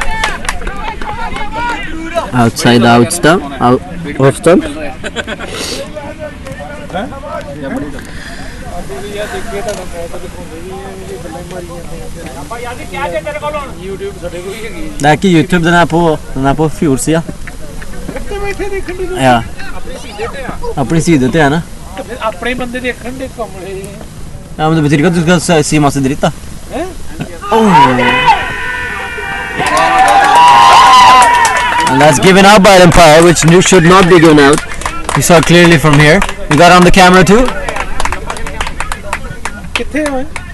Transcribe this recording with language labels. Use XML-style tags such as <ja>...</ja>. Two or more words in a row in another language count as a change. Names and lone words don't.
<en>Outside out stump, off stump.</en> <sv>Like YouTube den är på fjordsida. Ja.</sv> <pa>ਅਪਣੀ ਸਿੱਧੇ ਤੇ ਹੈ ਨਾ ਅਪਣੇ ਬੰਦੇ ਦੇਖਣ ਦੇ ਕਮਲੇ</pa> <sv>Ja men det betyder inte att du ska se massa dritt då.</sv> <en>And that's given out by the umpire, which should not be given out. You saw clearly from here. You got on the camera too?</en> <pa>ਕਿੱਥੇ ਹੈ</pa>